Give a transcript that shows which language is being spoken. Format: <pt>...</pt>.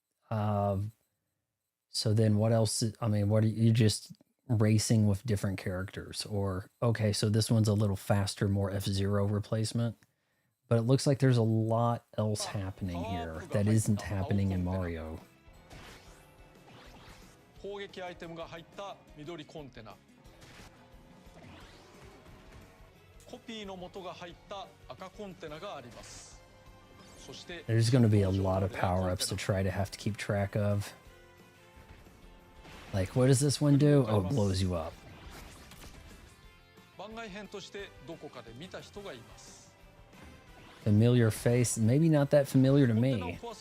<en>So then what else? I mean, what are you just racing with different characters? Or, okay, so this one's a little faster, more F-Zero replacement. But it looks like there's a lot else happening here that isn't happening in Mario.</en> <ja>攻撃アイテムが入った緑コンテナ。コピーの元が入った赤コンテナがあります。そして</ja> <en>There's going to be a lot of power-ups to try to have to keep track of. Like, what does this one do? Oh, it blows you up.</en> <ja>番外編としてどこかで見た人がいます。</ja> <en>Familiar face, maybe not that familiar to me.</en>